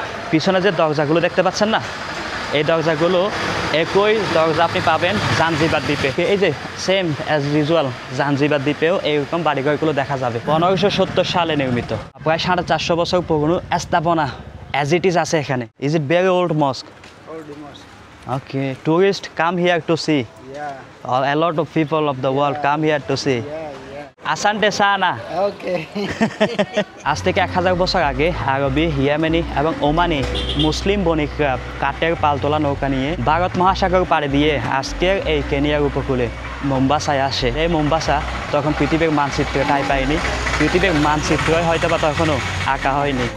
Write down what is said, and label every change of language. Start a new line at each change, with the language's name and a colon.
Bangla: পিছনে যে দরজাগুলো দেখতে পাচ্ছেন না, এই দরজাগুলো একই দরজা আপনি পাবেন জাঞ্জিবার দ্বীপে। এই যে
English: same as usual
Bangla: জাঞ্জিবার দ্বীপেও এইরকম বাড়িঘরগুলো দেখা যাবে। 1570 সালে নির্মিত, প্রায় 450 বছর পুরনো স্থাপনা
English: as it is
Bangla: আছে এখানে।
English: Is it very old mosque? Okay, tourist come here to see, a lot of people of the world come here to see.
Swahili: আসান্তে সানা।
English: Okay.
Bangla: আজ থেকে 1000 বছর আগে আরবি, ইয়েমেনি এবং ওমানি মুসলিম বণিকরা কাঠের পালতোলা নৌকা নিয়ে ভারত মহাসাগর পাড়ি দিয়ে আজকের এই কেনিয়ার উপকূলে মোম্বাসায় আসে। এই মোম্বাসা তখন পৃথিবীর মানচিত্রে ঠাঁই পায়নি, পৃথিবীর মানচিত্রই হয়তো বা তখনও আঁকা হয়নি।